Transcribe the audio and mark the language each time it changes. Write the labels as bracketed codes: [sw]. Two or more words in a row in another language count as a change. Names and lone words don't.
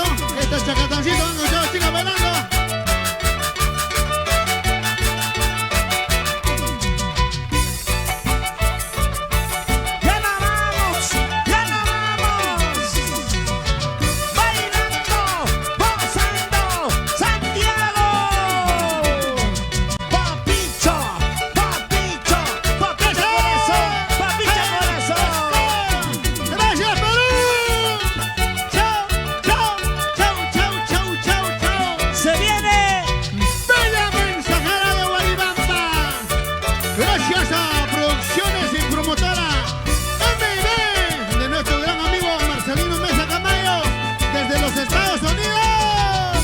[es] Este es Chacatancito, muchachos, chicas bailando. ¡Ya no vamos! ¡Ya no vamos! ¡Bailando! ¡Gozando! ¡Santiago! ¡Papicho! ¡Papicho! ¡Papicho corazón! ¡Papicho corazón! Gracias, Perú. Chao, chao, chao, chao, chao, chao, chao. ¡Se viene! Bella mensajera de Guaribamba. Gracias a Producciones y Promotora MB de nuestro gran amigo Marcelino Mesa Camayo desde los Estados Unidos.